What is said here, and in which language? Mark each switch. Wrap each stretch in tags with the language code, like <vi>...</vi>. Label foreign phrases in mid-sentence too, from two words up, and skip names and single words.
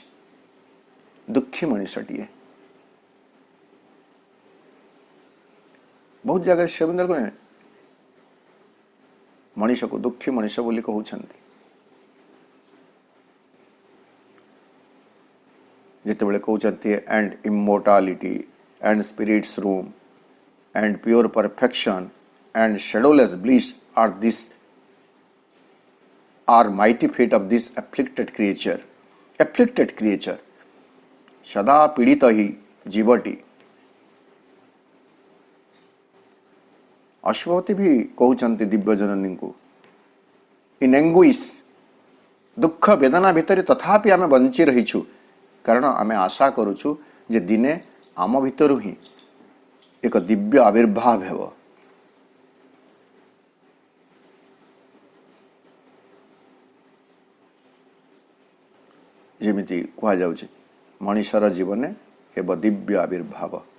<or>ଦୁଃଖୀ ମଣିଷଟିଏ। ବହୁତ ଜାଗାରେ ସେମିତି ମଣିଷକୁ ଦୁଃଖୀ ମଣିଷ ବୋଲି କହୁଛନ୍ତି। ଯେତେବେଳେ କହୁଛନ୍ତି</or> <en>and immortality and spirits room and pure perfection and shadowless bliss are mighty fate of this afflicted creature</en> <or>ସଦା ପୀଡ଼ିତ ହି ଜୀବଟି। ଅଶ୍ୱପତି ବି କହୁଛନ୍ତି ଦିବ୍ୟଜନନୀଙ୍କୁ</or> <en>in anguish,</en> <or>ଦୁଃଖ ବେଦନା ଭିତରେ ତଥାପି ଆମେ ବଞ୍ଚି ରହିଛୁ, କାରଣ ଆମେ ଆଶା କରୁଛୁ ଯେ ଦିନେ ଆମ ଭିତରୁ ହିଁ ଏକ ଦିବ୍ୟ ଆବିର୍ଭାବ ହେବ। ଯେମିତି କୁହାଯାଉଛି ମଣିଷର ଜୀବନରେ ହେବ ଦିବ୍ୟ ଆବିର୍ଭାବ।</or>